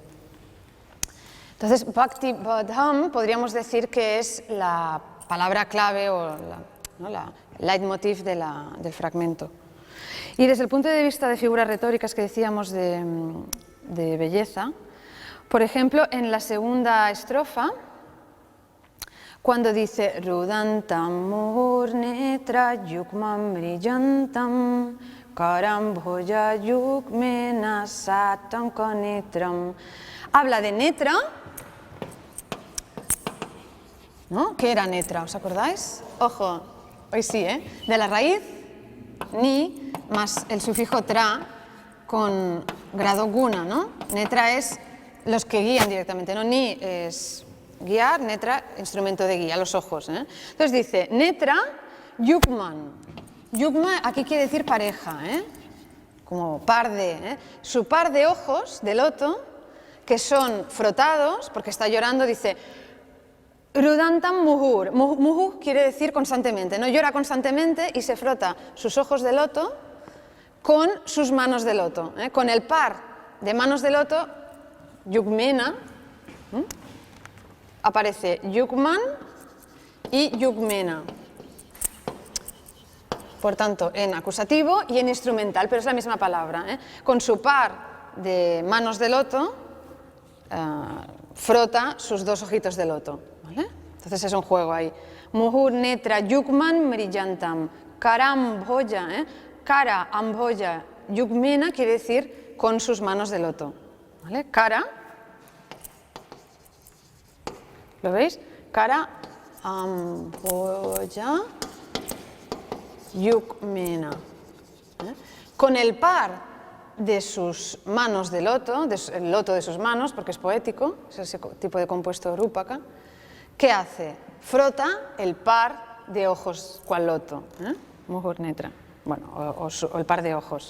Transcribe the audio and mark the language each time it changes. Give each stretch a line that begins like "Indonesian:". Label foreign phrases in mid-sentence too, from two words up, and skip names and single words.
Spanish: Entonces,
Sanskrit: भक्ति बद्धम्
Spanish: podríamos decir que es la palabra clave o la leitmotiv del fragmento. Y desde el punto de vista de figuras retóricas que decíamos de belleza, por ejemplo, en la segunda estrofa, cuando dice
Sanskrit: रुदन्तं मुहुर्नेत्र युग्मं मृजन्तं करम् भोज युग्मेन सातङ्कनेत्रम्,
Spanish: habla de netra, ¿no? ¿Qué era netra? ¿Os acordáis? Ojo, hoy sí, de la raíz ni más el sufijo tra con grado guna, ¿no? Netra es los que guían directamente, ¿no? Ni es guiar, netra, instrumento de guía, los ojos. Entonces dice,
Sanskrit: नेत्र, युग्मम्.
Spanish: Yukma aquí quiere decir pareja, como par de. Su par de ojos de loto, que son frotados, porque está llorando, dice,
Sanskrit: रुदन्तं मुहुर्.
Spanish: Muhur quiere decir constantemente, ¿no? Llora constantemente y se frota sus ojos de loto con sus manos de loto. Con el par de manos de loto, yukmena, aparece yukman y yukmena. Por tanto, en acusativo y en instrumental, pero es la misma palabra. Con su par de manos de loto, frota sus dos ojitos de loto. ¿Vale? Entonces es un juego ahí.
Sanskrit: मुहुर् नेत्र युग्मं मृजन्तम्। कर अम्भोज. कर अम्भोज युग्मेन
Spanish: quiere decir con sus manos de loto. ¿Vale? Kara. ¿Lo veis?
Sanskrit: कर अम्भोज युग्मेन.
Spanish: Con el par de sus manos de loto, el loto de sus manos, porque es poético, es ese tipo de compuesto rúpaka, ¿qué hace? Frota el par de ojos cual loto,
Sanskrit: मुहुर् नेत्र,
Spanish: bueno, o el par de ojos.